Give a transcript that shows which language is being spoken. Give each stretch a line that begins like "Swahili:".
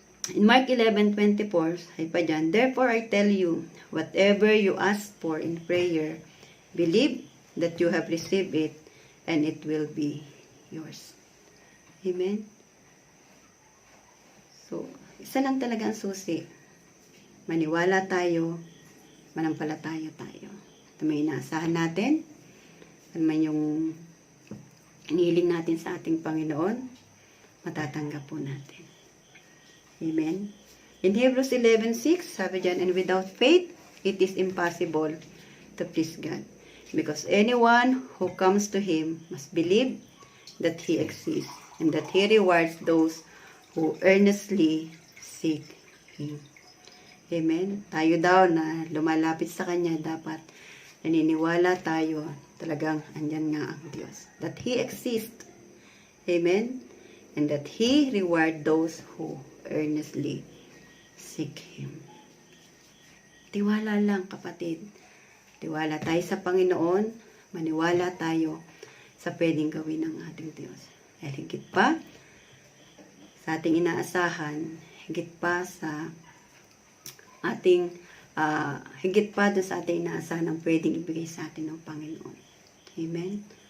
English: In Mark 11:24, ay pa dyan, Therefore I tell you, whatever you ask for in prayer, believe that you have received it, and it will be yours. Amen?
Filipino: So, isa lang talaga ang susi. Maniwala tayo, manampalataya tayo. Ito may inaasahan natin. Ano man yung inihiling natin sa ating Panginoon, matatanggap po natin. Amen?
English: In Hebrews 11:6, sabi dyan, And without faith, it is impossible to please God. Because anyone who comes to Him must believe that He exists and that He rewards those who earnestly seek Him. Amen?
Filipino: Tayo daw na lumalapit sa Kanya, dapat naniniwala tayo, talagang andyan nga ang Diyos.
English: That He exists. Amen? And that He reward those who earnestly seek Him.
Filipino: Tiwala lang, kapatid. Tiwala tayo sa Panginoon, maniwala tayo sa pwedeng gawin ng ating Diyos. At higit pa sa ating inaasahan, higit pa sa ating higit pa doon sa ating inaasahan ang pwedeng ibigay sa atin ng Panginoon. Amen?